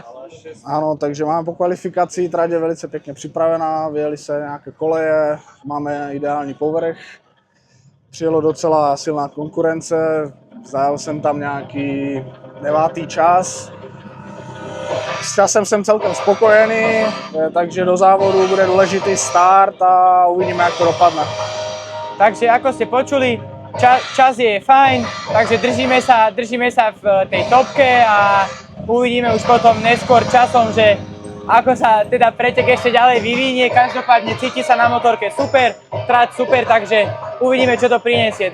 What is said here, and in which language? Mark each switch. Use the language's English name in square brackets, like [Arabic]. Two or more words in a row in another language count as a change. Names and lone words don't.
[Slovak] Áno, takže máme po kvalifikácii, [Czech] trať je velice pekne připravená, vyjeli se nějaké koleje, máme ideální povrch, přijelo docela silná konkurence, zajel jsem tam nějaký 9. čas. S časem jsem celkem spokojený, takže do závodu bude důležitý start a uvidíme, jak to dopadne. [Slovak] Takže ako ste počuli, čas je fajn, takže držíme sa v tej topke a uvidíme už potom neskôr časom, že ako sa teda pretek ešte ďalej vyvinie. Každopádne cíti sa na motorke super, trať super, takže uvidíme, čo to prinesie.